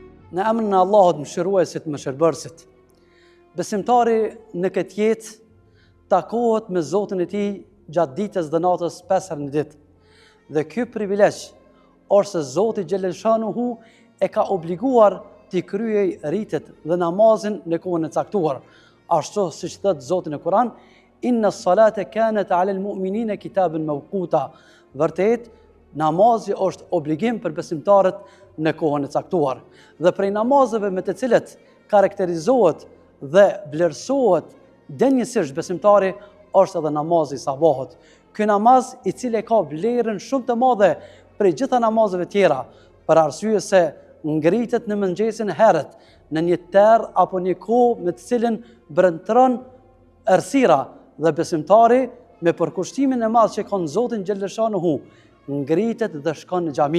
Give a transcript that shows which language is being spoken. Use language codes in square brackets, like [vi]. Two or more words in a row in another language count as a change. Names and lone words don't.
[sq] Në emrin e Allahut mëshiruesit, mëshirbërësit. Besimtari në këtë jetë takohet me Zotin e tij gjatë ditës dhe natës 5 herë në ditë. Dhe ky privilegj është se Zoti [ar] جل شأنه [sq] e ka obliguar t'i kryej ritet dhe namazin në kohën e caktuar. Ashtu siç thot Zoti në Kur'an, [ar] إن الصلاة كانت على المؤمنين كتابا موقوتا. [sq] Vërtet, namazi është obligim për besimtarët në kohën e caktuar. Dhe prej namazeve me të cilët karakterizohet dhe vlerësohet denjësisht besimtari është edhe namazi i sabahut. Ky namaz i cili ka vlerën shumë të madhe prej gjitha namazeve tjera, për arsye se ngritet në mëngjesin herët, në një terr apo një kohë me të cilën brëndron errësira dhe besimtari me përkushtimin e madh që ka në Zotin [ar] جل شأنه [sq] ngritet dhe shkon në xhami.